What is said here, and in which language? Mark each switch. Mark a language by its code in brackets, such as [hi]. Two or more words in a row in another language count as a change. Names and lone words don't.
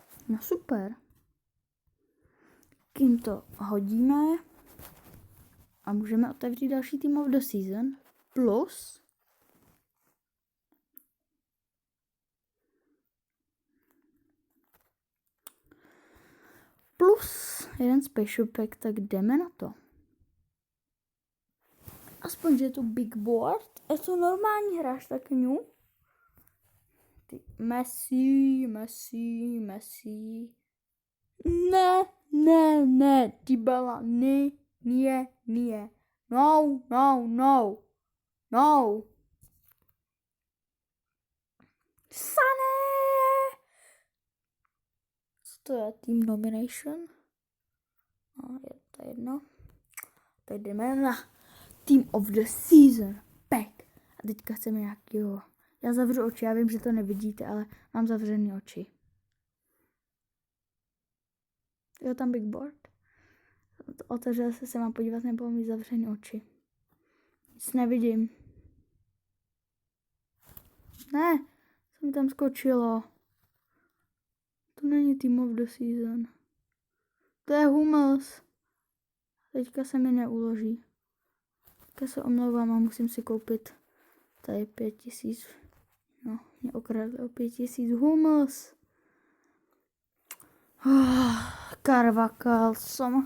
[cs] No super. Kým to hodíme a můžeme otevřít další [en] Team of the Season [cs] plus jeden [en] special pack, [cs] tak jdeme na to. Aspoň, že je to [en] big board. [cs] Je to normální hráč, tak ňu. Messi. Ne, Dybala, nie. No. Sané! Co to je? [en] Team nomination? [cs] No, je to jedno. Teď jdeme na [en] Team of the Season pack. [cs] A teďka chceme nějakýho. Já zavřu oči, já vím, že to nevidíte, ale mám zavřený oči. Jo, tam [en] big board. [cs] Otevřel se mám podívat, nebo mít zavřený oči. Nic nevidím. Ne, co mi tam skočilo. To není [en] Team of the Season. [cs] To je Hummels. Teďka se mi neuloží. Teďka se omlouvám a musím si koupit tady 5000. No, mě okradli o 5000 Hummels. Carvajal som.